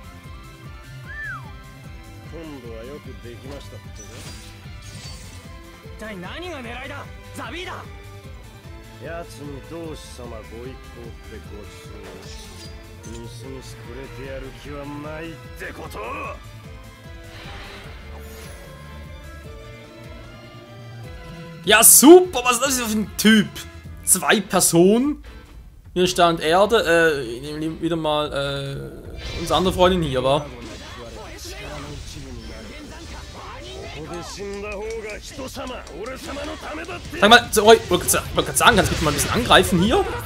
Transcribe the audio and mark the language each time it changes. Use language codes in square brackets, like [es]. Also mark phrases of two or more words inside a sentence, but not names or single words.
[ja] 今度はよくできましたってね。一体何が狙いだ、ザビーダ。奴に同志様ご一行ってごちそうみすみすくれてやる気はないってこと。 [de] Ja, super! Was ist das für ein Typ? 2 Personen? Hier stand Erde. Ich nehme wieder mal unsere andere Freundin hier, aber. Sag mal, sorry, ich wollte gerade sagen, kannst du bitte mal ein bisschen angreifen hier?